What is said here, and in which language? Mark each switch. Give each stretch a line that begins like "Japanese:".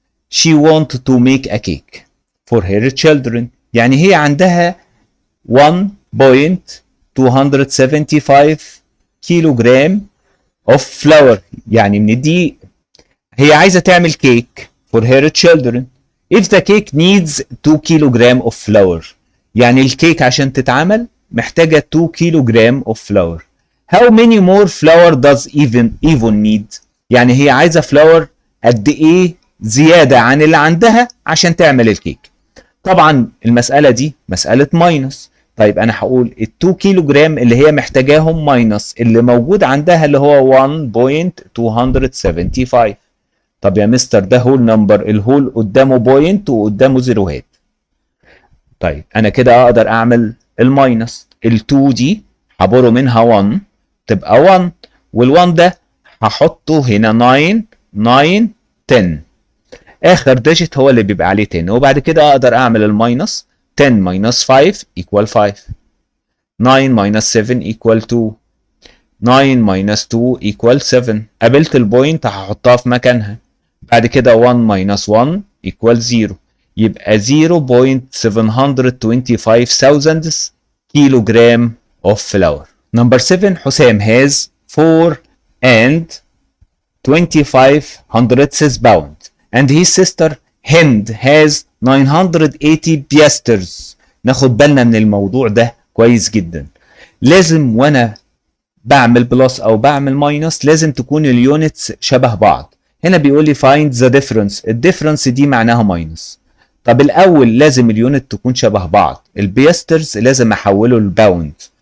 English: She want to make a cake for her children.
Arabic: يعني هي عندها 1.275 كيلو جرام of flour، يعني من الدقيق. هي عايزة تعمل كيك for her children. If the cake needs 2 كيلوغرام of flour، يعني الكيك عشان تتعمل محتاجة 2 كيلوغرام of flour. How many more flour does even need؟ يعني هي عايزة flour قد ايه زيادة عن اللي عندها عشان تعمل الكيك. طبعا المسألة دي مسألة ماينس. طيب انا هقول ال 2 كيلوغرام اللي هي محتاجاهم ماينس اللي موجود عندها اللي هو 1.275. طب يا مستر ده هول نمبر، الهول قدامه بوينت وقدامه زيروهات. طيب انا كده اقدر اعمل الماينس. ال2 دي هبره منها 1 تبقى 1، وال1 ده هحطه هنا 9 9 10. اخر ديجيت هو اللي بيبقى عليه 10، وبعد كده اقدر اعمل الماينس. 10 ماينس 5 equal 5. 9 ماينس 7 equal 2. 9 ماينس 2 equal 7. قابلت البوينت هحطها في مكانها. بعد كده 1 minus 1 equal 0، يبقى 0.725 كيلوغرام of flour.
English: Number 7 Hossam has 4 and 25 hundredths pound and his sister Hind has 980 piasters.
Arabic: ناخد بالنا من الموضوع ده كويس جدا. لازم وانا بعمل بلس او بعمل ماينس لازم تكون اليونتس شبه بعض. هنا بيقول لي find the difference. الديفرنس دي معناها ماينس. طب الاول لازم اليونت تكون شبه بعض. البيسترز لازم احوله لباوند.